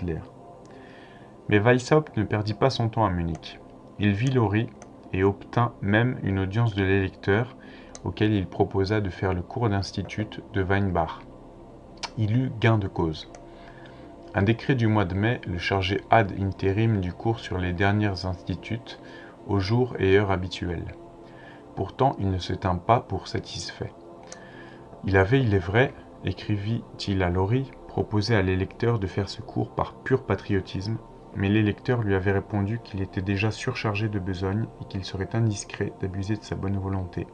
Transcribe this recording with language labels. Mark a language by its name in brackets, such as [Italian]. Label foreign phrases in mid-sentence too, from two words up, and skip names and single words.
[French] » Mais Weishaupt ne perdit pas son temps à Munich. Il vit Laurie et obtint même une audience de l'électeur auquel il proposa de faire le cours d'institut de Weinbach. Il eut gain de cause. Un décret du mois de mai le chargeait [Latin] ad interim [French] du cours sur les dernières instituts aux jours et heures habituels. Pourtant, il ne se tint pas pour satisfait. Il avait, il est vrai, écrivit-il à Laurie, proposé à l'électeur de faire ce cours par pur patriotisme, mais l'électeur lui avait répondu qu'il était déjà surchargé de besogne et qu'il serait indiscret d'abuser de sa bonne volonté.